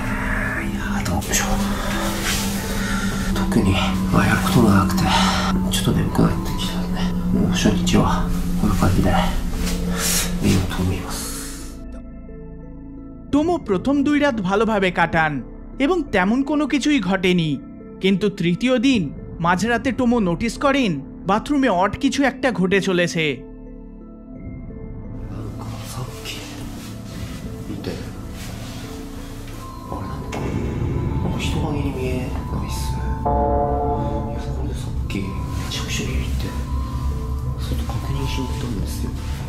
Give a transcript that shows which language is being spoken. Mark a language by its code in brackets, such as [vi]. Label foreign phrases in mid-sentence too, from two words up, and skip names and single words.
[ja] いやどうでしょう。特にまあやることもなくてちょっと眠くなってきたんで、もう初日はこんな感じで見ようと思います。 [bn] টোমো প্রথম 2 রাত ভালোভাবে কাটান এবং তেমন কোনো কিছুই ঘটেনি, কিন্তু তৃতীয় দিন মাঝরাতে টোমো নোটিস করেন বাথরুমে অড কিছু একটা ঘটে চলেছে। [ja] なんかさっき見て、あれなんか人影に見えないっすね。いやそこでさっきめちゃくちゃビビって外確認しに行ったんですよ。